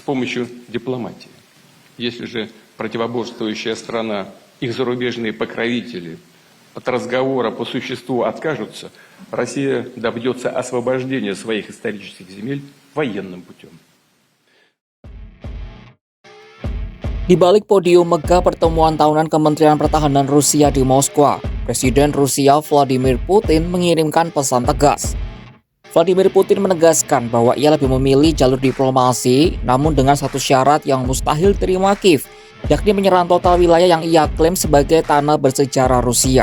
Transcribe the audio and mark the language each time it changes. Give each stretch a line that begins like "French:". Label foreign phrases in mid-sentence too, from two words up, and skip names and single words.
Russian: помощью дипломатии. Если же противоборствующая страна, их зарубежные покровители от разговора по существу откажутся, Россия добьется освобождения своих исторических земель военным путем.
Indonesian: Di balik podium megah pertemuan tahunan Kementerian Pertahanan Rusia di Moskwa, Presiden Rusia Vladimir Putin mengirimkan pesan tegas. Vladimir Putin menegaskan bahwa ia lebih memilih jalur diplomasi, namun dengan satu syarat yang mustahil diterima Kiev, yakni menyerang total wilayah yang ia klaim sebagai tanah bersejarah Rusia.